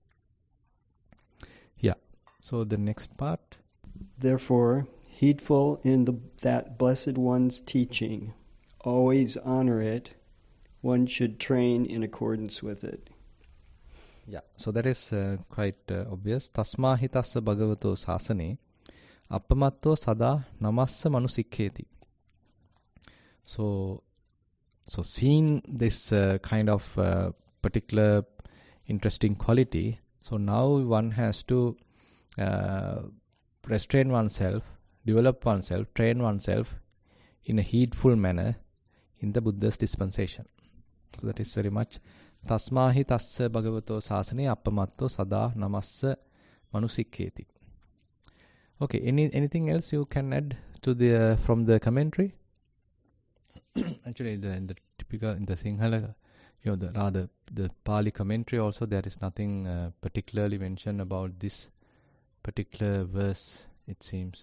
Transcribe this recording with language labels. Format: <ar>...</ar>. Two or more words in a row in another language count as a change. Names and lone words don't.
<en>So the next part. Therefore, heedful in that Blessed One's teaching, always honor it. One should train in accordance with it. So that is quite obvious.</en> <pi>Tasma hitassa bhagavato sasane appamatto sada namassa manusikketi.</pi> <en>So seeing this kind of particular interesting quality, so now one has to restrain oneself, develop oneself, train oneself in a heedful manner in the Buddha's dispensation. So that is very much</en> <pi>Tasmahi tassa bhagavato sasane appamatto sada namassa manusikketi.</pi> <en>Okay, anything else you can add to from the commentary? Actually, in the Sinhala, the Pali commentary also, there is nothing particularly mentioned about this particular verse, it seems.</en>